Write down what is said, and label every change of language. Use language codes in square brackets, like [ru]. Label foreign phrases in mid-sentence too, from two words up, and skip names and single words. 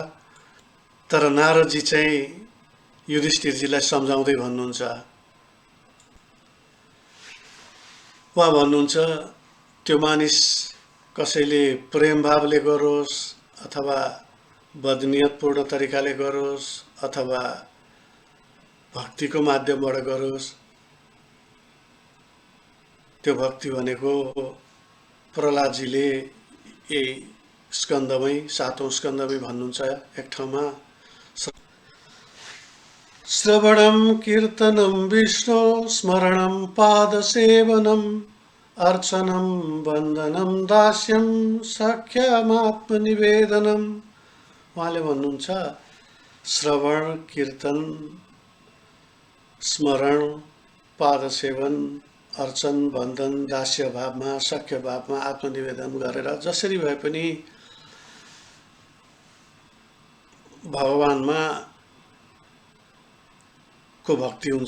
[ne] तर नारदजी चाहिँ युधिष्ठिरजीलाई सम्झाउँदै भन्नुहुन्छ, उहाँ भन्नुहुन्छ त्यो मानिस कसैले प्रेम भावले गरोस् अथवा बदनियतपूर्ण तरिकाले गरोस् अथवा भक्तिको माध्यमबाट गरोस्, त्यो भक्ति भनेको प्रहलादजीले यही स्कन्धमै, 7औं स्कन्धमै भन्नुहुन्छ एक ठाउँमा, [sa] श्रवणं कीर्तनं विष्णु स्मरणं पादसेवनम् अर्चनं वन्दनं दास्यं सख्यमात्मनिवेदनम्। [ne] उहाँले भन्नुहुन्छ श्रवण, कीर्तन, स्मरण, पादसेवन, अर्चन, वन्दन, दास्य भावमा, सख्य भावमा आत्मनिवेदन गरेर जसरी भए पनि भगवानमा को भक्ति हुन्छ।